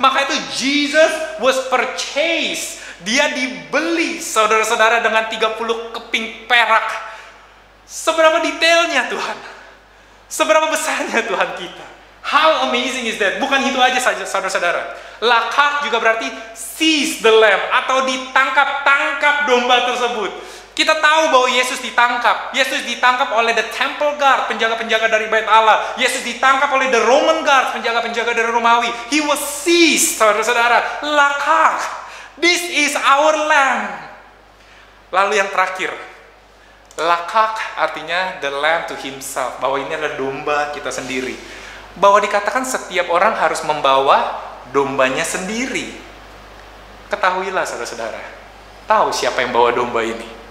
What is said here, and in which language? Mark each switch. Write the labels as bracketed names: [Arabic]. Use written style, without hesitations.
[Indonesian] Maka itu [English] Jesus was purchased. [Indonesian] Dia dibeli, saudara-saudara, dengan 30 keping perak. Seberapa detailnya Tuhan? Seberapa besarnya Tuhan kita? [English] How amazing is that? [Indonesian] Bukan itu aja saja, saudara-saudara. Lakak juga berarti [English] seize the lamb, [Indonesian] atau ditangkap domba tersebut. Kita tahu bahwa Yesus ditangkap. Yesus ditangkap oleh [English] the temple guard, [Indonesian] penjaga-penjaga dari bait Allah. Yesus ditangkap oleh [English] the Roman guard, [Indonesian] penjaga-penjaga dari Romawi. [English] He was seized, [Indonesian] saudara-saudara. [English] Lakak. This is our lamb. [Indonesian] Lalu yang terakhir, lakak artinya [English] the lamb to himself, [Indonesian] bahwa ini adalah domba kita sendiri. Bahwa dikatakan setiap orang harus membawa dombanya sendiri. Ketahuilah saudara-saudara, tahu siapa yang bawa domba ini?